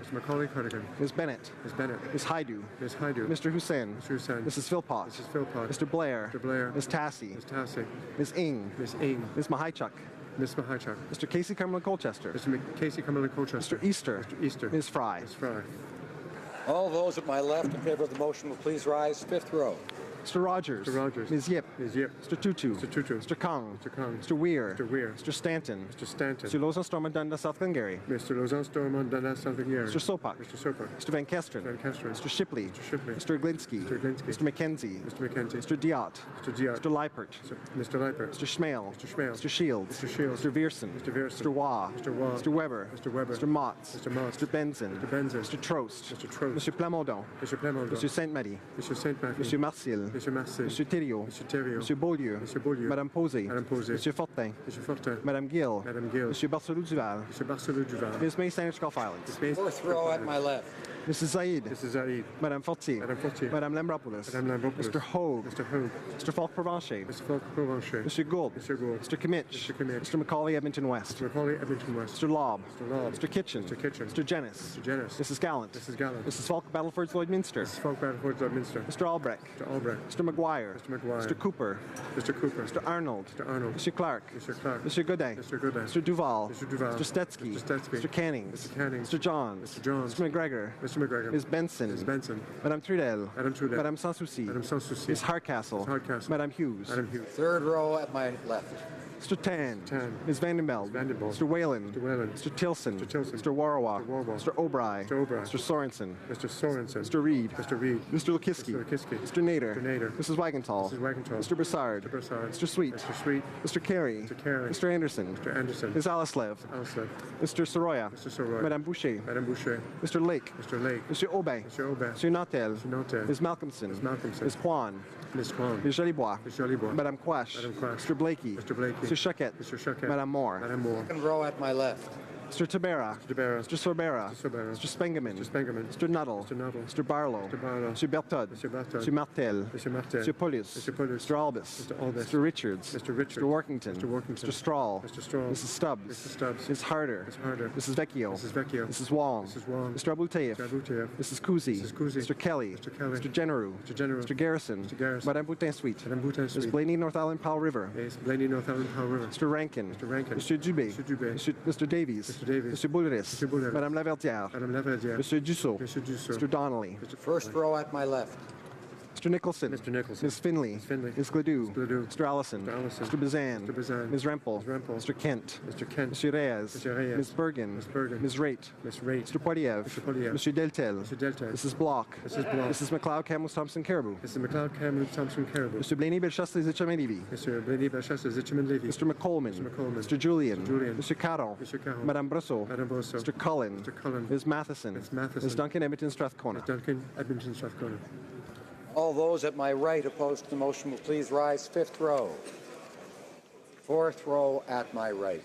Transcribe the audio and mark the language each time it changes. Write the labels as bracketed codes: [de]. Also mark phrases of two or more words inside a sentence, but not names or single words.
[en] Ms. Bennett. Ms. Haidu. Mr. Hussein. Mrs. Philpott. Mr. Blair. Ms. Tassie. Ms. Ing. Ms. Mahaichuk. Mr. Casey Cumberland Colchester. Mr. Easter. Ms. Fry. All those at my left in favor of the motion will please rise. Fifth row. Mr. Rogers. Ms. Yip. Mr. Tutu. Mr. Kong. Mr. Weir. Mr. Stanton. Mr. Lausanne Stormont Dundas South Glengarry. Mr. Sopak. Mr. Van Kesteren. Mr. Shipley. Mr. Glinsky. Mr. McKenzie. Mr. Diot. Mr. Leipert. Mr. Schmale. Mr. Shields. Mr. Viersen. Mr. Waugh. Mr. Weber. Mr. Motz. Mr. Benson. Mr. Trost. Mr. Plamondon. Mr. Saint-Marie. Mr. Marcil. Monsieur Thériault. Monsieur Beaulieu. Madame Posé. Monsieur Fortin. Madame Gill. Monsieur Barcelou-Duval. Ms. May Standard Islands. Fourth row at my left. Mrs. Zaid. Madame Fortier. Madame Lambropoulos. Mr. Hogue. Mr. Falk-Provencher. Monsieur Gould. Mr. Kimmich. Mr. Macaulay Edmonton West. Mr. Lobb. Mr. Kitchen. Mr. Jennis. Mrs. Gallant. Mrs. Falk Battleford Lloydminster. Mr. Albrecht. Mr. McGuire. Mr. Cooper. Mr. Arnold. Mr. Clark. Mr. Godin. Mr. Duval. Mr. Stetsky. Mr. Canning. Mr. Johns. Mr. McGregor. Ms. Benson. Madame Trudel. Madame Sanssouci. Ms. Hardcastle. Madame Hughes. Third row at my left. Mr. Tan. Ms. Vandenbeld. Mr. Whalen. Mr. Tilson. Mr. Warawa. Mr. O'Brien. Mr. Sorensen. Mr. Reed. Mr. Lukiski. Mr. Nader. Mrs. Wagenthal. Mr. Broussard. Mr. Sweet. Mr. Carey. Mr. Anderson. Ms. Alislev. Mr. Soroya. Madame Boucher. Mr. Lake. Mr. Aubin. Mr. Nautel. Ms. Malcolmson. Ms. Kwan. Ms. Jolibois. Madame Quash. Mr. Blakey. Mr. Choquette. Madame Moore. Second row at my left. Mr. Tabera. Mr. Sorbera. Mr. Spengeman. Mr. Nuttall. Mr. Barlow. Mr. Bertod. Mr. Martel. Mr. Polis. Mr. Albus. Mr. Richards. Mr. Workington. Mr. Strahl. Mrs. Stubbs. Ms. Harder. Mrs. Vecchio. Mrs. Wong. Mr. Abouteif. Mrs. Kuzi. Mr. Kelly. Mr. Generou. Mr. Garrison. Madame Boutin-Suite. Ms. Blaney, North Island, Powell River. Mr. Rankin. Mr. Dubé. Mr. Davies. Mr. Boulris. Madame Laverdière. Mr. Dussault. Mr. Donnelly. First row at my left. Mr. Nicholson. Ms. Finley. Ms. Gledoux. Mr. Allison. Mr. Bazan. Ms. Rempel. Mr. Kent. Mr. Reyes. Ms. Bergen. Ms. Raitt. Mr. Poiliev. Mr. Deltel. Mrs. Block. Mrs. McLeod Camus Thompson Caribou. Mr. Blaney Belchas Les Etchemin-Lévis. Mr. McColman. Mr. Julian. Mr. Caron. Madame Brosseau. Mr. Cullen. Ms. Matheson. Ms. Duncan Edmonton Strathcona. All those at my right opposed to the motion will please rise. Fifth row. Fourth row at my right.